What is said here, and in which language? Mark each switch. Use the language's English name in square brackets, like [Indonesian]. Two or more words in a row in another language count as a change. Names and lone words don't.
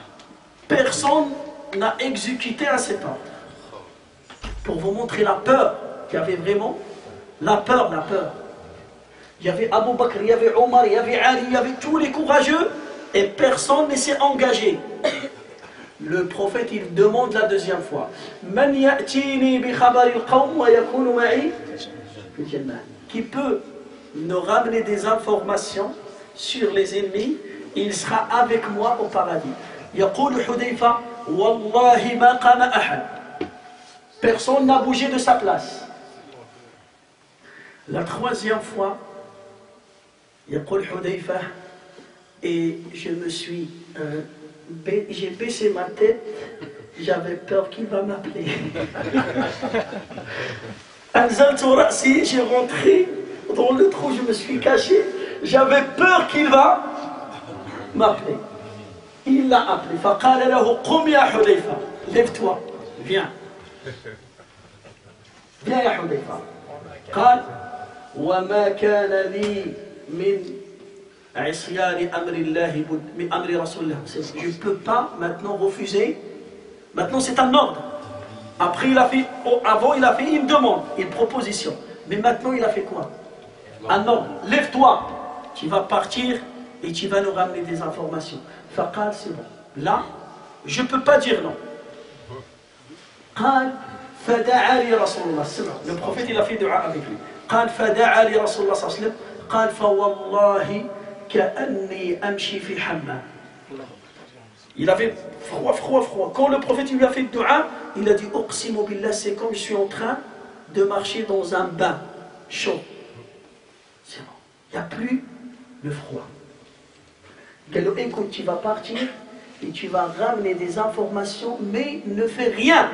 [French] Personne n'a exécuté à cet ordre. Pour vous montrer la peur qu'il y avait vraiment. La peur. Il y avait Abu Bakr, il y avait Omar, il y avait Ali, il y avait tous les courageux. Et personne ne s'est engagé. Le prophète, il demande la deuxième fois. [Arabic] من يأتيني بخبر القوم ويكون معي في الجنة. [French] Qui peut nous ramener des informations sur les ennemis, il sera avec moi au paradis. [Arabic] يقول حذيفة والله ما قام أحد. [French] Personne n'a bougé de sa place. La troisième fois, Yaqul Hudayfa, et je me suis j'ai baissé ma tête, j'avais peur qu'il va m'appeler. [Arabic] أنزلت رأسي, [French] j'ai rentré dans le trou, je me suis caché, j'avais peur qu'il va m'appeler. Il l'a appelé. [Arabic] فقال له قم يا حذيفة, [French] lève-toi, viens. Viens ya Hudayfa. [Arabic] قال وما كان لي من [French] je ne peux pas maintenant refuser. Maintenant c'est un ordre. Après avant il a fait une demande, une proposition. Mais maintenant il a fait quoi? Un ordre. Lève-toi. Tu vas partir et tu vas nous ramener des informations. Faqal, c'est bon. Là, je ne peux pas dire non. [Arabic] فدعا لي رسول الله صلى الله عليه وسلم. [French] Le prophète il a fait dua avec lui. [Arabic] قال فدعا لي رسول الله صلى الله عليه وسلم قال فوالله كأني أمشي في حمام. [French] Il avait froid. Quand le prophète lui a fait dua, il a dit [Arabic] أقسم بالله, [French] c'est comme je suis en train de marcher dans un bain chaud. C'est bon. Il n'y a plus le froid. Écoute, tu vas partir et tu vas ramener des informations, mais ne fais rien.